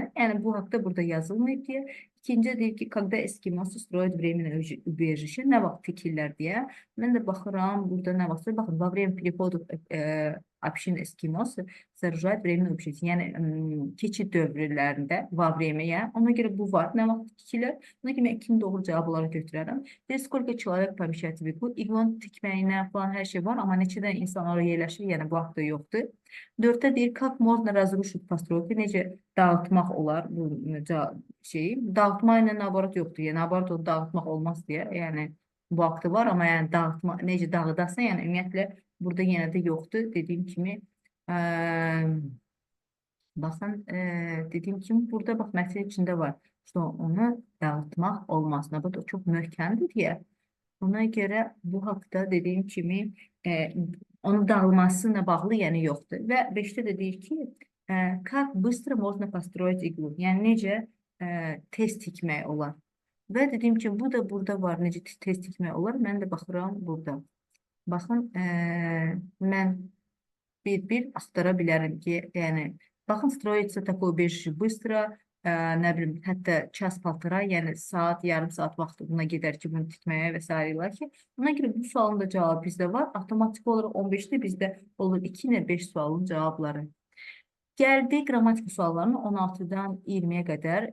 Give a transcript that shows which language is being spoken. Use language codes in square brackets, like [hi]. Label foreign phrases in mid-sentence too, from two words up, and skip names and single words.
[az] Yəni bu haqda burada yazılmayıb deyə. İkinci deyir ki, [ru] когда эскимосы строят временное убежище, [az] nə vaxt tikirlər deyə. Mən də baxıram, burada nə vaxt, baxın, [ru] во время переходов общин эскимосы сооружают временное убежище. [az] Yəni keçid dövrlərində, [ru] во время, [az] ona görə bu var, nə vaxt tikirlər. Buna görə mən ikinci doğru cavab olaraq götürərəm. [ru] Ve сколько человек помещается в igloo? [az] İqlonun tikməyinə falan hər şey var, amma neçədən insan oraya yerləşir, yəni bu haqda yoxdur. 4-də deyir, [ru] как можно разрушить постройки, [az] necə dağıtmaq olar bu şeyi. Dağıtma ilə nabarat yoxdur, yəni nabarat onu dağıtmaq olmaz deyə, yəni bu haqda var, amma yəni dağıtma, necə dağıdasan, yəni ümumiyyətlə burada yenə də yoxdur, dediyim kimi. Baxın, dediyim kimi, burada bax, məsələ içində var. İşte onu dağıtmaq olmaz. Bu da çox möhkəmdir deyə. Ona görə bu haqda dediyim kimi onun dağılmasına bağlı yəni yoxdur. Və 5-də də deyir ki, [ru] как быстро можно построить иглу? [az] Yəni necə tez tikmək olar? Və dediyim kimi, bu da burada var, necə tez tikmək olar? Mən də baxıram burada. Baxın, mən bir axtara bilərəm ki, yəni, baxın, [ru] строится такое убежище быстро, [az] nə bilim, hətta ças-paltıra, yəni saat, yarım saat vaxtı buna gedər ki, bunu tikməyə və s. ilə ki, buna görə bu sualın da cavabı bizdə var. Avtomatik olaraq 15-də bizdə olur 2 ilə 5 sualın cavabları. Gəldi qrammatika suallarını 16-dan 20-yə qədər.